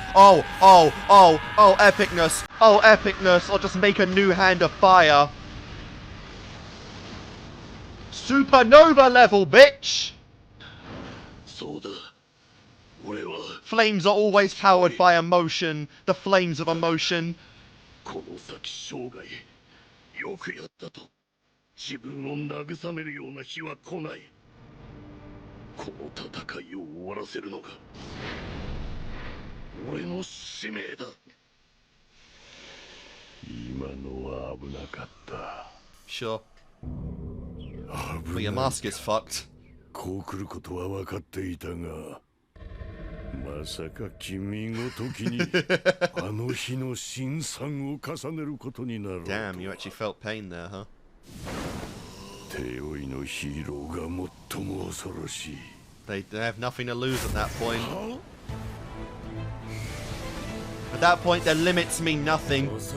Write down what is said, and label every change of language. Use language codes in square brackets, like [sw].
[en] Oh, epicness. Oh, epicness. Or just make a new hand of fire. Supernova level, bitch! Flames are always powered by emotion. The flames of emotion. [ja] この先生涯よくやったと自分を慰めるような日は来ない。この戦いを終わらせるのが俺の使命だ。今のは危なかった。 [en] Sure. But your mask is fucked. [ja] こう来ることは分かっていたが、まさか君ごときにあの日の辛酸を重ねることになる。 [en] Damn, you actually felt pain there, huh? [ja] 手負いのヒーローが最も恐ろしい。 [en] They have nothing to lose at that point. At that point, their limits mean nothing.